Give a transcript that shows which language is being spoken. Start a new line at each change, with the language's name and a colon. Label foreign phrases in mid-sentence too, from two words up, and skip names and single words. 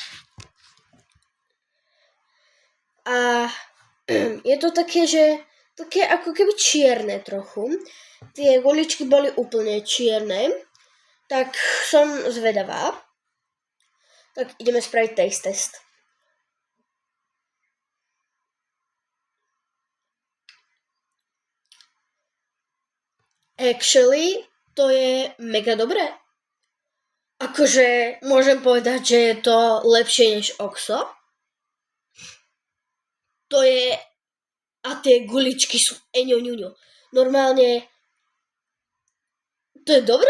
Slovak: A je to také, že také ako keby čierne trochu. Tie guličky boli úplne čierne. Tak som zvedavá. Tak ideme spraviť
English: taste test.
Slovak: Actually, to je mega dobré. Akože môžem povedať, že je to lepšie než Oxo. To je... A tie guličky sú eňoňuňo. Normálne... To je dobré.